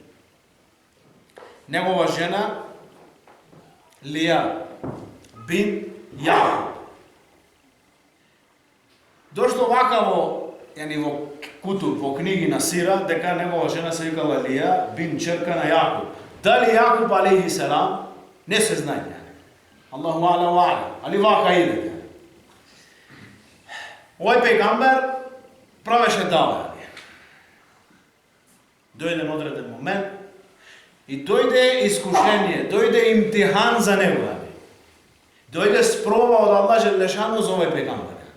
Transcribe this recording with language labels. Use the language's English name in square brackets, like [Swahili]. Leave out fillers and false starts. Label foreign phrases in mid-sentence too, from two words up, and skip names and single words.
[Macedonian] Негова жена Лија бин Јакуб. Дошло вака во кутуб, во книги на сира, дека негова жена се викала Лија бин черка на Јакуб. Дали Јакуб [Arabic] عليه السلام, [Macedonian] не се знае. [Arabic] الله أعلم وأعلم, [Macedonian] али вака иде. Овој пејгамбер правеше даве. Дојде одреден момент и дојде искушение, дојде имтихан за него. Дојде спроба од Аллах Джелешану за овој пејгамбер.